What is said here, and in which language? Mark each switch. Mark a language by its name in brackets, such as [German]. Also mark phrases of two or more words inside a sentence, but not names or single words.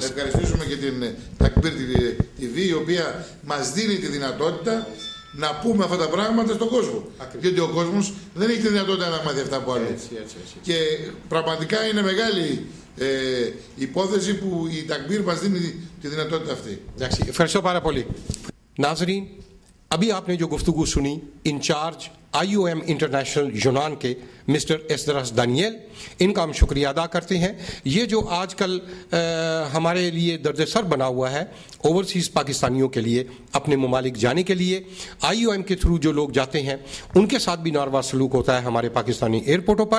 [Greek] Ευχαριστήσουμε και την Takbir TV, η οποία μας δίνει τη δυνατότητα να πούμε αυτά τα πράγματα στον κόσμο. Ακριβώς. Διότι ο κόσμος δεν έχει τη δυνατότητα να μάθει αυτά από άλλους. Και πραγματικά είναι μεγάλη υπόθεση που η Takbir μας δίνει τη δυνατότητα αυτή. Εντάξει, ευχαριστώ πάρα πολύ. [Urdu] نازرین، ابھی آپ نے جو گفتگو سنی انچارج IOM انٹرنیشنل یونان کے مسٹر ایسدراس دانیال، ان کا ہم شکریہ ادا کرتے ہیں. یہ جو آجکل ہمارے لیے درد سر بنا ہوا ہے اوورسیز پاکستانیوں کے لیے اپنے ممالک جانے کے لیے، IOM کے تھرو جو لوگ جاتے ہیں ان کے ساتھ بھی ناروا سلوک ہوتا ہے ہمارے پاکستانی ایئرپورٹوں پر.